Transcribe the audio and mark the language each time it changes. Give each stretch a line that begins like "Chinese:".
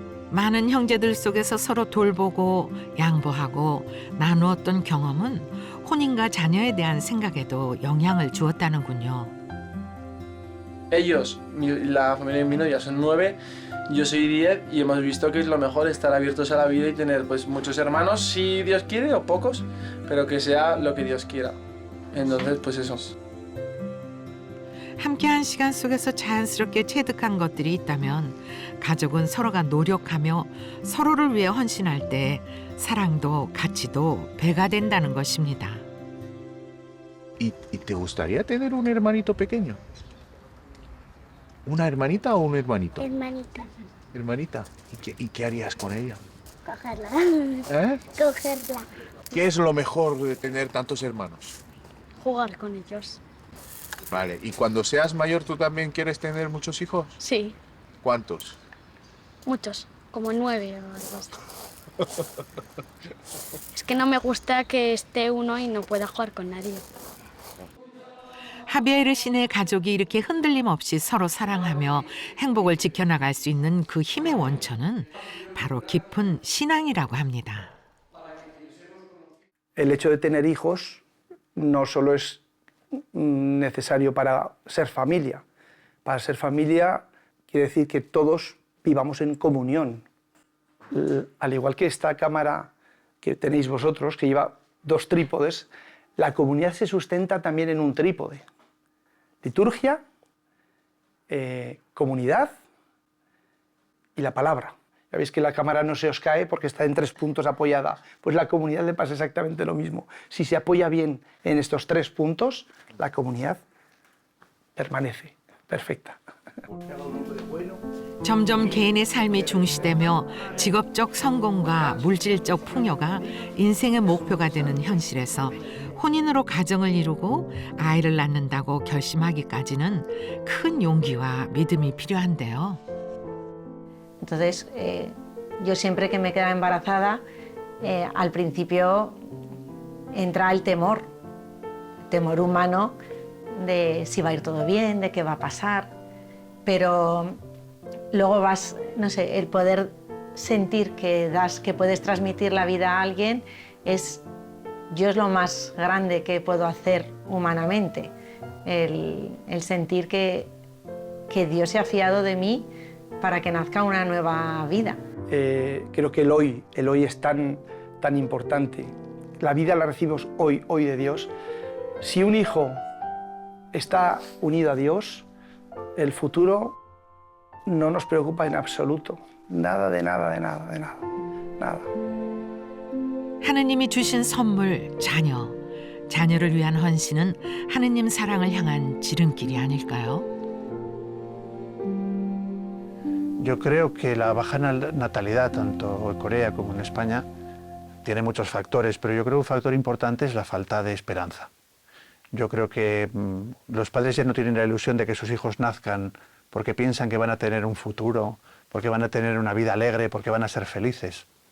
Korean: 많은 형제들 속에서 서로 돌보고 양보하고 나누었던 경험은 혼인과 자녀에 대한 생각에도 영향을 주었다는군요.
Spanish: Ellos, la familia de mi novia son 9 Yo soy 10 y hemos visto que es lo mejor estar abiertos a la vida y tener pues muchos hermanos, si Dios quiere, o pocos, pero que sea lo que Dios quiera. Entonces, pues eso.
Korean: 함께한 시간 속에서 자연스럽게 체득한 것들이 있다면 가족은 서로가 노력하며 서로를 위해 헌신할 때 사랑도 가치도 배가 된다는 것입니다.
Spanish: ¿Y te gustaría tener un hermanito pequeño? ¿Una hermanita o un hermanito? Hermanita. Hermanita. ¿Y qué harías con ella? Cogerla. ¿Eh? Cogerla. ¿Qué es lo mejor de tener tantos hermanos? Jugar con ellos. Vale. ¿Y cuando seas mayor tú también quieres tener muchos hijos? Sí, ¿Cuántos? muchos. Como 9 o algo así. Es que no me gusta que esté uno y no pueda jugar con nadie.
Korean: 하비에르 씨네 가족이 이렇게 흔들림 없이 서로 사랑하며 행복을 지켜나갈 수 있는 그 힘의 원천은 바로 깊은 신앙이라고 합니다.
Spanish: El hecho de tener hijos no solo es necesario para ser familia. Para ser familia quiere decir que todos vivamos en comunión. Al igual que esta cámara que tenéis vosotros, que lleva 2 trípodes, la comunidad se sustenta también en un trípode. Liturgia, comunidad y la palabra. Ya veis que la cámara no se os cae porque está en 3 puntos apoyada. Pues la comunidad le pasa exactamente lo mismo. Si se apoya bien en estos 3 puntos, la comunidad permanece perfecta.
Korean: 점점 개인의 삶이 중시되며 직업적 성공과 물질적 풍요가 인생의 목표가 되는 현실에서 혼인으로 가정을 이루고 아이를 낳는다고 결심하기까지는 큰 용기와 믿음이 필요한데요.
Spanish: Entonces, yo siempre que me quedaba embarazada, al principio entra el temor humano de si va a ir todo bien, de qué va a pasar, pero luego vas, no sé, el poder sentir que puedes transmitir la vida a alguien yo es lo más grande que puedo hacer humanamente, el sentir que Dios se ha fiado de mí para que nazca una nueva vida. Creo que el hoy es tan importante. La vida la recibimos hoy de Dios. Si un hijo está unido a Dios, el futuro no nos preocupa en absoluto. Nada de nada.
Korean: 하느님이 주신 선물, 자녀. 자녀를 위한 헌신은 하느님 사랑을 향한 지름길이 아닐까요?
Spanish: Yo creo que la baja natalidad, tanto en Corea como en España, tiene muchos factores, pero yo creo que un factor importante es la falta de esperanza. Yo creo que los padres ya no tienen la ilusión de que sus hijos nazcan porque piensan que van a tener un futuro, porque van a tener una vida alegre, porque van a ser felices.